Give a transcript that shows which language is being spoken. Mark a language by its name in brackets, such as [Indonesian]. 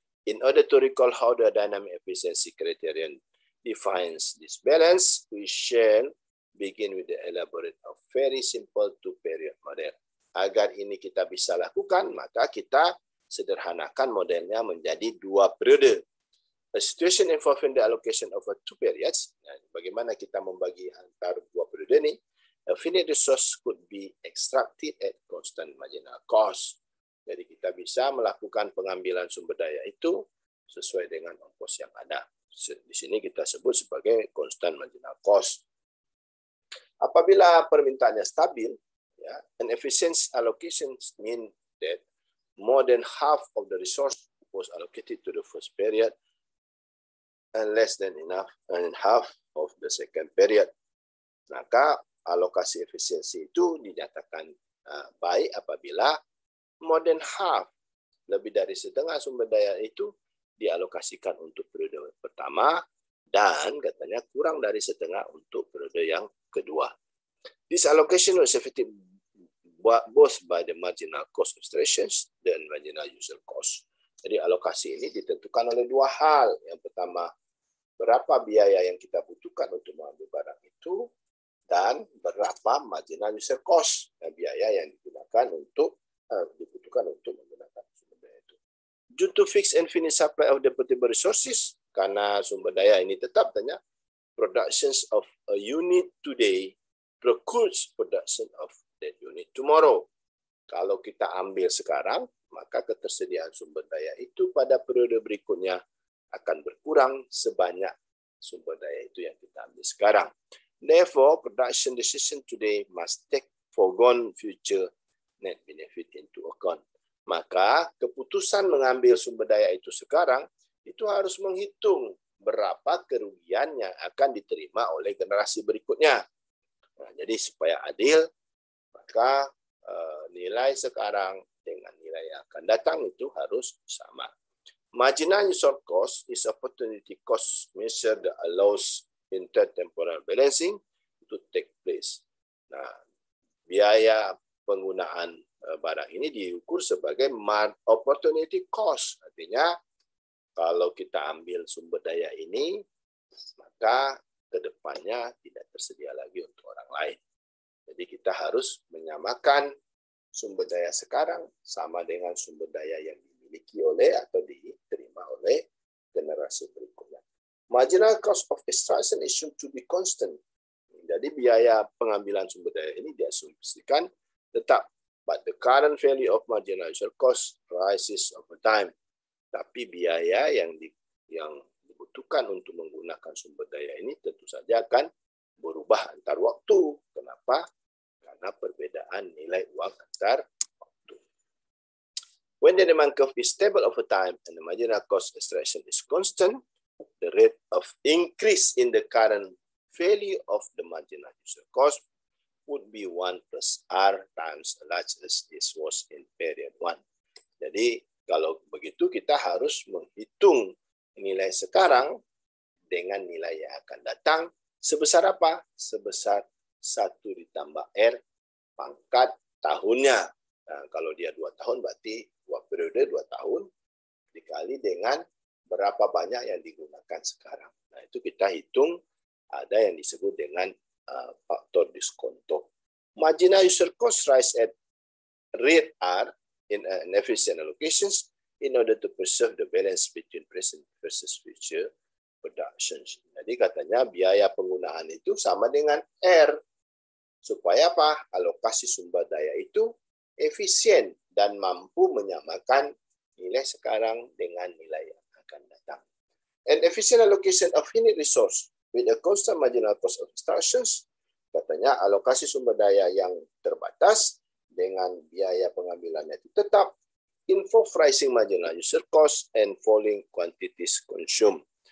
[English] In order to recall how the dynamic efficiency criterion defines this balance, we shall begin with the elaborate of very simple two-period model. [Indonesian] Agar ini kita bisa lakukan, maka kita sederhanakan modelnya menjadi 2 periode. [English] A situation involving the allocation of 2 periods. [Indonesian] Nah, bagaimana kita membagi antara 2 periode ini? [English] A finite resource could be extracted at constant marginal cost. [Indonesian] Jadi kita bisa melakukan pengambilan sumber daya itu sesuai dengan ongkos yang ada. Di sini kita sebut sebagai constant marginal cost. Apabila permintaannya stabil, ya, [English] an efficient allocation mean that more than half of the resource was allocated to the first period and less than half of the second period. [Indonesian] Maka alokasi efisiensi itu dinyatakan baik apabila [English] more than half, [Indonesian] lebih dari setengah sumber daya itu dialokasikan untuk periode pertama dan katanya kurang dari setengah untuk periode yang kedua. [English] This allocation was affected both by the marginal cost extractions dan marginal user cost. [Indonesian] Jadi alokasi ini ditentukan oleh 2 hal. Yang pertama, berapa biaya yang kita butuhkan untuk mengambil barang itu dan berapa marginal user cost, biaya yang dibutuhkan untuk menggunakan sumber daya itu. [English] Due to fixed and finite supply of the portable resources, [Indonesian] karena sumber daya ini tetap tanya, [English] productions of a unit today precludes production of that unit tomorrow. [Indonesian] Kalau kita ambil sekarang, maka ketersediaan sumber daya itu pada periode berikutnya akan berkurang sebanyak sumber daya itu yang kita ambil sekarang. [English] Therefore, production decision today must take foregone future net benefit into account. [Indonesian] Maka keputusan mengambil sumber daya itu sekarang itu harus menghitung berapa kerugian yang akan diterima oleh generasi berikutnya. Nah, jadi supaya adil, maka nilai sekarang dengan nilai yang akan datang itu harus sama. [English] Marginal user cost is opportunity cost measure that allows intertemporal balancing to take place. [Indonesian] Nah, biaya penggunaan barang ini diukur sebagai opportunity cost. Artinya, kalau kita ambil sumber daya ini, maka ke depannya tidak tersedia lagi untuk orang lain. Jadi kita harus menyamakan sumber daya sekarang sama dengan sumber daya yang dimiliki oleh atau diterima oleh generasi berikutnya. [English] Marginal cost of extraction is shown to be constant. [Indonesian] Jadi biaya pengambilan sumber daya ini diasumsikan tetap. [English] But the current value of marginal user cost rises over time. [Indonesian] Tapi biaya yang dibutuhkan untuk menggunakan sumber daya ini tentu saja akan berubah antar waktu. Kenapa? Karena perbedaan nilai uang antar waktu. [English] When the demand curve is stable over time and the marginal cost extraction is constant, the rate of increase in the current value of the marginal user cost would be 1 plus R times as large as this was in period 1. [Indonesian] Jadi kalau begitu kita harus menghitung nilai sekarang dengan nilai yang akan datang sebesar apa? Sebesar 1 ditambah R pangkat tahunnya. Nah, kalau dia 2 tahun berarti 2 periode 2 tahun dikali dengan berapa banyak yang digunakan sekarang. Nah, itu kita hitung ada yang disebut dengan faktor diskonto. [English] Marginal user cost rise at rate R in efficient allocations in order to preserve the balance between present versus future productions. [Indonesian] Jadi katanya biaya penggunaan itu sama dengan R. Supaya apa? Alokasi sumber daya itu efisien dan mampu menyamakan nilai sekarang dengan nilai yang akan datang. [English] An efficient allocation of finite resource with a constant marginal cost of extractions, [Indonesian] katanya alokasi sumber daya yang terbatas dengan biaya pengambilannya itu tetap [English] involve rising marginal user cost and falling quantities consumed.